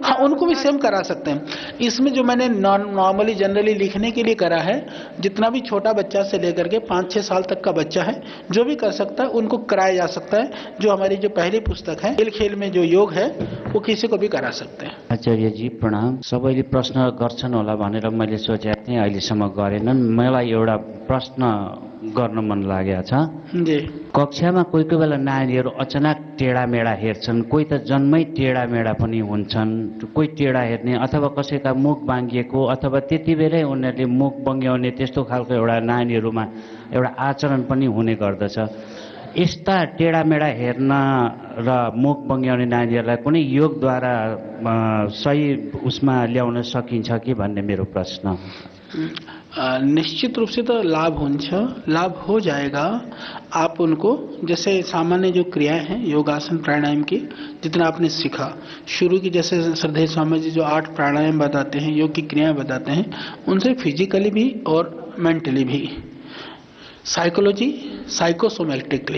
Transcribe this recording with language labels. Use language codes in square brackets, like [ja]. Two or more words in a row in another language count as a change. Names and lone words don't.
[hi] उनको भी सेम करा सकते हैं। इसमें जो मैंने [en] normally generally [hi] लिखने के लिए करा है, जितना भी छोटा बच्चा से लेकर के 5-6 साल तक का बच्चा है जो भी कर सकता है उनको कराया जा सकता है। जो हमारी जो पहली पुस्तक है खेल में जो योग है वो किसी को भी करा सकते हैं। [ne] आचार्य जी प्रणाम। सबैले प्रश्न गर्छन् होला भनेर मैले सोचेको थिएँ, अहिलेसम्म गरेनन्। मलाई एउटा प्रश्न गर्न मन लागेको छ। जी, कक्षामा कोही कोही बेला नानीहरू अचानक टेढामेढा हेर्छन्, कोही त जन्मै टेढामेढा पनि हुन्छन्, कोही टेढा हेर्ने अथवा कसैका मुख बाङ्गिएको अथवा त्यति बेलै उनीहरूले मुख बङ्ग्याउने त्यस्तो खालको एउटा नानीहरूमा एउटा आचरण पनि हुने गर्दछ। यस्ता टेढामेढा हेर्न र मुख बङ्ग्याउने नानीहरूलाई कुनै योगद्वारा सही उसमा ल्याउन सकिन्छ कि भन्ने मेरो प्रश्न। [hi] निश्चित रूप से तो लाभ हो जाएगा। आप उनको जैसे सामान्य जो क्रियाएं हैं योगासन प्राणायाम की, जितना आपने सीखा शुरू की, जैसे श्रद्धेय स्वामी जी जो 8 प्राणायाम बताते हैं, योग की क्रियाएं बताते हैं, उनसे फिजिकली भी और मेंटली भी [en] psychology, psychosomatically.